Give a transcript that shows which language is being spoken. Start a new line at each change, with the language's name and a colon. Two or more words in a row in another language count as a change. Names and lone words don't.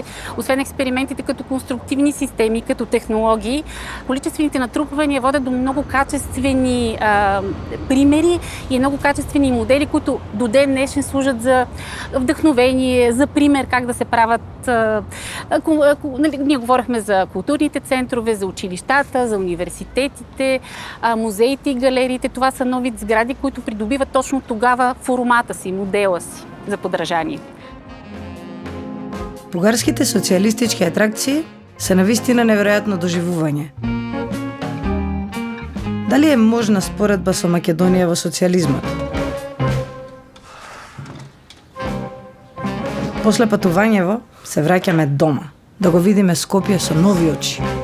Bulgarian: Освен експериментите като конструктивни системи, като технологии, количествените натрупвания водят до много качествени примери и много качествени модели, които до ден днешен служат за вдъхновение, за пример как да се правят. Ние говорихме за културните центрове, за училищата, за университетите, музеите и галериите. Това са нови сгради, които придобиват точно тогава формата си, модела си за подражание.
Macedonian: Бугарските социалистички атракции се навистина неверојатно доживување. Дали е можна споредба со Македонија во социализмот? После патувањево се враќаме дома, да го видиме Скопје со нови очи.